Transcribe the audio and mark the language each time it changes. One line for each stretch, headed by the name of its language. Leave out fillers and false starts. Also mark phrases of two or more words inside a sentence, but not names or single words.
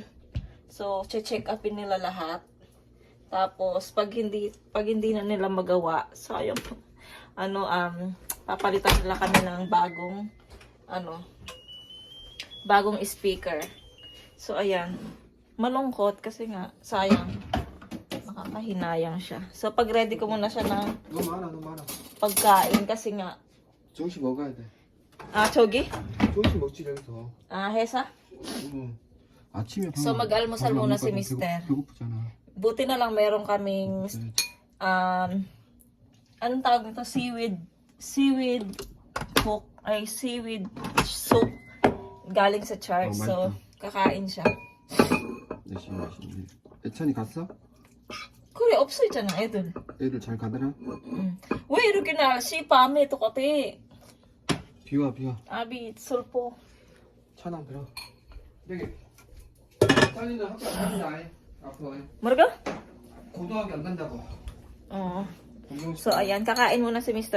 Filipino: So, check upin nila lahat. Tapos, pag hindi na nila magawa, so, ayun, papalitan nila kami ng bagong speaker. So, ayan. Malungkot kasi nga, sayang. Nakakahinayang siya. So, pag ready ko muna siya ng
Korean: 너무 많아.
Filipino: pagkain kasi nga.
Korean: 조금씩 먹어야 돼. 저기? 조금씩 먹지 여기서. Hesa? 아침에
Filipino: So, mag-almusal muna si Mister.
Korean: 배고프잖아.
Filipino: Buti na lang meron kaming, anong tawag nito?
English: Seaweed soup
Filipino: galing sa church. So, kakain siya.
Korean: 열심히. 애찬이 갔어? 그래, 없어 있잖아, 애들. 애들 잘 가더라? 왜 이렇게 날씨 밤에 똑같아? 비와. 아비, 슬퍼. 차나 들어. 여기. 찬이는 학교 안 간다. 앞으로. 뭐라고? 고등학교 안 간다고.
Filipino: So, ayan, kakain muna si Mr.